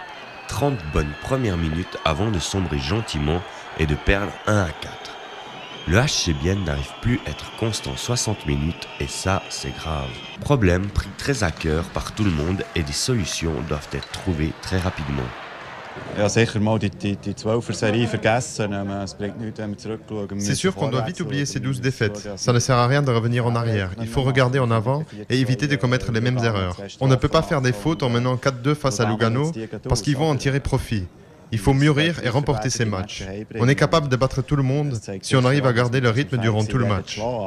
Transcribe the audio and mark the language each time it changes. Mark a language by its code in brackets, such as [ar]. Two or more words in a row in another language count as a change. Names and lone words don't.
[fr] 30 bonnes premières minutes avant de sombrer gentiment et de perdre 1-4. Le HC Bienne n'arrive plus à être constant 60 minutes et ça, c'est grave. Problème pris très à cœur par tout le monde et des solutions doivent être trouvées très rapidement. [de] Ja, sicher mal die 12er-Serie vergessen. Es bringt nichts, wenn wir zurückschauen. [fr] C'est sûr qu'on doit vite oublier ces 12 défaites. Ça ne sert à rien de revenir en arrière. Il faut regarder en avant et éviter de commettre les mêmes erreurs. On ne peut pas faire des fautes en menant 4-2 face à Lugano parce qu'ils vont en tirer profit. Il faut mûrir et remporter ces matchs. On est capable de battre tout le monde si on arrive à garder le rythme durant tout le match.